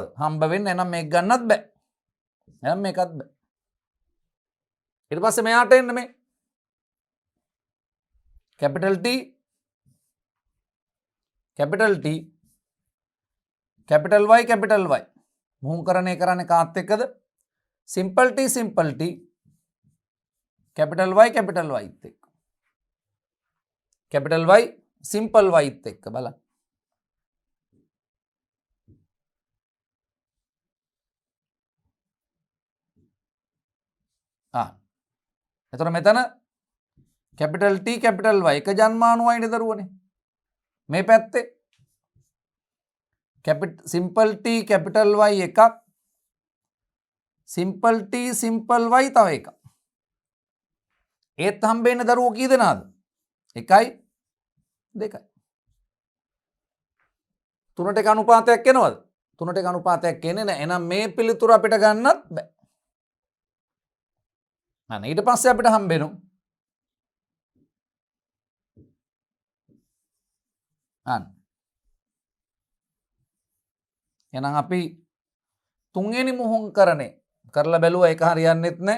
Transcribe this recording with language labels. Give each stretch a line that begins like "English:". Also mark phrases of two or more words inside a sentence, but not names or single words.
Sinhala: හම්බ වෙන්නේ නැනම් මේක ගන්නත් බෑ. එහෙනම් මේකත් බෑ. ඊට පස්සේ මෙයාට එන්න මේ
English: capital T capital T capital Y capital Y
Sinhala: මුහුණුකරණය කරන්නේ කාත් එක්කද?
English: simple T simple T capital Y capital Y එක්ක. capital Y simple Y
Sinhala: එක්ක බලන්න. එතකොට මෙතන
English: capital T capital Y
Sinhala: එක ජන්මානුවයිනේ දරුවනේ. මේ පැත්තේ
English: simple T capital Y එකක් simple T simple Y
Sinhala: තව එකක්. ඒත් හම්බෙන්නේ දරුවෝ කී දෙනාද? 1යි 2යි. 3ට 1 අනුපාතයක් එනවද? 3ට 1 අනුපාතයක් එන්නේ නැහැ. එහෙනම් මේ පිළිතුර අපිට ගන්නත් බෑ. අන්න ඊට පස්සේ අපිට හම්බෙනවා අන්න එහෙනම් අපි තුන්වෙනි මුහුණුකරණය කරලා බැලුවා ඒක හරියන්නේත් නැහැ.